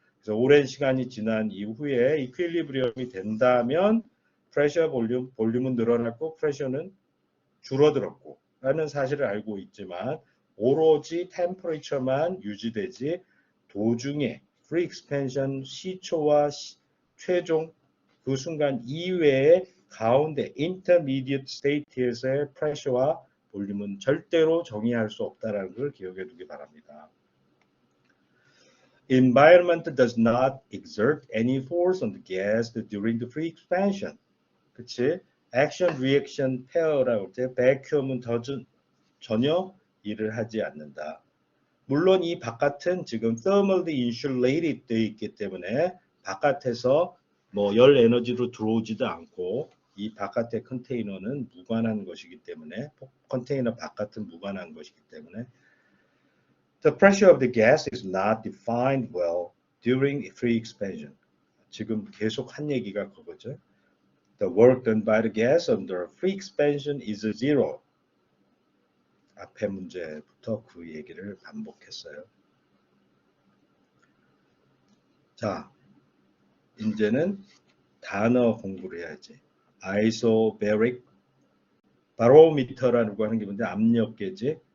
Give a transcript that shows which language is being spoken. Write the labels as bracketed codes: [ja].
[ko] 그래서 오랜 시간이 지난 이후에 equilibrium이 된다면 프레셔, 볼륨은 늘어났고 프레셔는 줄어들었고 라는 사실을 알고 있지만 오로지 템퍼레처만 유지되지 도중에 free expansion 시초와 최종 그 순간 이외의 가운데 intermediate state에서의 프레셔와 볼륨은 절대로 정의할 수 없다는 걸 기억해 두기 바랍니다. [en] Environment does not exert any force on the gas during the free expansion. [ko] 그치? 액션 리액션 페어라고 할 때 백큐엄은 전혀 일을 하지 않는다. 물론 이 바깥은 지금 thermally insulated 되어 있기 때문에 바깥에서 뭐 열 에너지로 들어오지도 않고 이 바깥의 컨테이너는 무관한 것이기 때문에 컨테이너 바깥은 무관한 것이기 때문에 [en] The pressure of the gas is not defined well during free expansion. [ko] 지금 계속 한 얘기가 그거죠. [en] The work done by the gas under free expansion is zero. [ko] 앞에 문제부터 그 얘기를 반복했어요. 자, 이제는 단어 공부를 해야지. 아이소베릭 바로미터라고 하는 게 뭔데 압력계지.